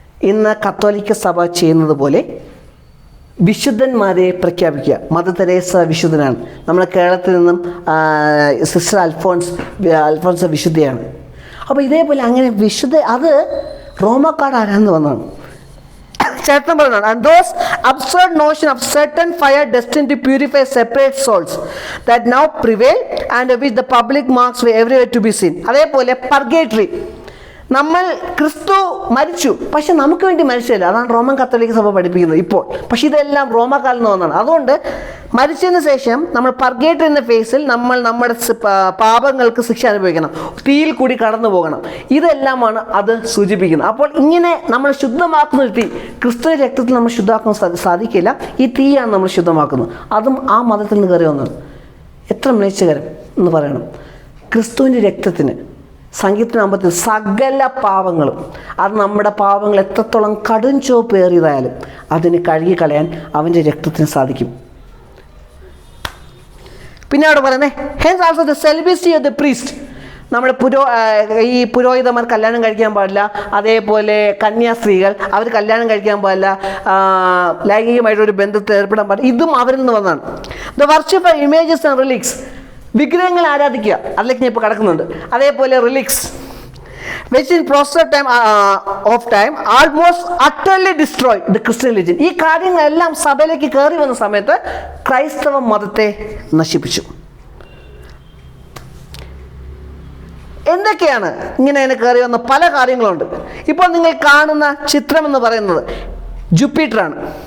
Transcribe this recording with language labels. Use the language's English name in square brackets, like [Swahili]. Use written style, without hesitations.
[Malayalam] ഇന്ന് കത്തോലിക്ക സഭ ചെയ്യുന്നത് പോലെ വിശുദ്ധന്മാരെ പ്രഖ്യാപിക്കുക. Mother Teresa വിശുദ്ധനാണ്. നമ്മുടെ കേരളത്തിൽ നിന്നും സിസ്റ്റർ അൽഫോൻസ വിശുദ്ധയാണ്. അപ്പോൾ ഇതേപോലെ അങ്ങനെ വിശുദ്ധ, അത് റോമാക്കാർ ആരാന്ന് വന്നതാണ്. ചരിത്രം പറയുന്നതാണ്. [English] And those absurd notion of certain fire destined to purify separate souls that now prevail and which the public marks were everywhere to be seen. [Malayalam] അതേപോലെ പർഗേറ്ററി, നമ്മൾ ക്രിസ്തു മരിച്ചു, പക്ഷെ നമുക്ക് വേണ്ടി മരിച്ചില്ല. അതാണ് റോമൻ കത്തോലിക്ക സഭ പഠിപ്പിക്കുന്നത് ഇപ്പോൾ. പക്ഷെ ഇതെല്ലാം റോമാക്കാരിൽ നിന്ന് വന്നതാണ്. അതുകൊണ്ട് മരിച്ചതിന് ശേഷം നമ്മൾ പർഗേറ്ററി എന്ന ഫേസിൽ നമ്മൾ നമ്മുടെ പാപങ്ങൾക്ക് ശിക്ഷ അനുഭവിക്കണം, തീയിൽ കൂടി കടന്നു പോകണം. ഇതെല്ലാമാണ് അത് സൂചിപ്പിക്കുന്നത്. അപ്പോൾ ഇങ്ങനെ നമ്മൾ ശുദ്ധമാക്കുന്ന തീ, ക്രിസ്തു രക്തത്തിൽ നമ്മൾ ശുദ്ധമാക്കാൻ സാധിക്കില്ല. ഈ തീയാണ് നമ്മൾ ശുദ്ധമാക്കുന്നത്. അതും ആ മതത്തിൽ നിന്ന് കയറി വന്നത്. എത്ര മ്ലേച്ഛകരം എന്ന് പറയണം. ക്രിസ്തുവിൻ്റെ രക്തത്തിന് സംഗീതനാമത്തിൽ സകല പാവങ്ങളും, അത് നമ്മുടെ പാവങ്ങൾ എത്രത്തോളം കടും ചോപ്പേറിയതായാലും അതിന് കഴുകിക്കളയാൻ അവൻ്റെ രക്തത്തിന് സാധിക്കും. പിന്നെ അവിടെ പറയുന്നത് [English] Hence also the celibacy of the priest. [Malayalam] നമ്മുടെ ഈ പുരോഹിതന്മാർ കല്യാണം കഴിക്കാൻ പാടില്ല. അതേപോലെ കന്യാസ്ത്രീകൾ അവർ കല്യാണം കഴിക്കാൻ പാടില്ല. ലൈംഗികമായിട്ടൊരു ബന്ധത്തിൽ ഏർപ്പെടാൻ പാടില്ല. ഇതും അവരിൽ നിന്ന് വന്നതാണ്. [English] the worship of images and relics, [Malayalam] വിഗ്രഹങ്ങൾ ആരാധിക്കുക, അതിലേക്ക് ഞാൻ ഇപ്പോൾ കിടക്കുന്നുണ്ട്. അതേപോലെ [English] Relics which in process of time almost utterly destroyed the Christian religion. [Malayalam] ഈ കാര്യങ്ങളെല്ലാം സഭയിലേക്ക് കയറി വന്ന സമയത്ത് ക്രൈസ്തവ മതത്തെ നശിപ്പിച്ചു. എന്തൊക്കെയാണ് ഇങ്ങനെ കയറി വന്ന പല കാര്യങ്ങളുണ്ട്. ഇപ്പോൾ നിങ്ങൾ കാണുന്ന ചിത്രം എന്ന് പറയുന്നത് ജുപ്പിറ്ററാണ്.